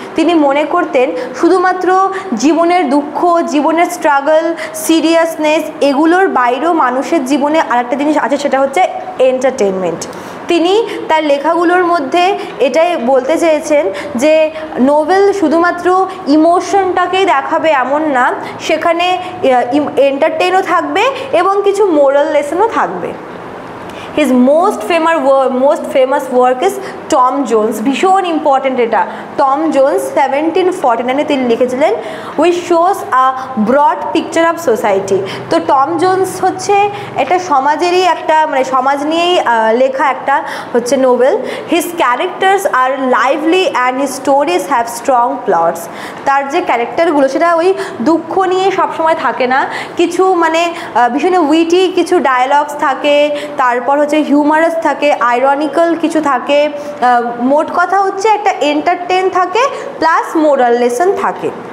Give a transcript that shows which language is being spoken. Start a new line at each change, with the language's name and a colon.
Bangla: তিনি মনে করতেন শুধুমাত্র জীবনের দুঃখ, জীবনের স্ট্রাগল, সিরিয়াসনেস এগুলোর বাইরেও মানুষের জীবনে আরেকটা জিনিস আছে, সেটা হচ্ছে এন্টারটেনমেন্ট। তিনি তার লেখাগুলোর মধ্যে এটাই বলতে চেয়েছেন যে নোভেল শুধুমাত্র ইমোশনটাকেই দেখাবে এমন না, সেখানে এন্টারটেনও থাকবে এবং কিছু মোরাল লেসনও থাকবে।
English: His most famous work is Tom Jones.
Bangla: ভীষণ ইম্পর্টেন্ট এটা। টম জোন্স 1749-এ তিনি লিখেছিলেন
English: which shows a broad picture of society।
Bangla: তো টম জোন্স হচ্ছে এটা সমাজেরই একটা মানে সমাজ নিয়েই লেখা একটা হচ্ছে Nobel.
English: His characters are lively and his stories have strong plots.
Bangla: তার যে ক্যারেক্টারগুলো সেটা ওই দুঃখ নিয়ে সবসময় থাকে না, কিছু মানে ভীষণ উইটি কিছু ডায়ালগস থাকে, তারপর হচ্ছে হিউমারাস থাকে, আইরনিক্যাল কিছু থাকে, মোট কথা হচ্ছে একটা এন্টারটেইন থাকে প্লাস মোরাল লেসন থাকে।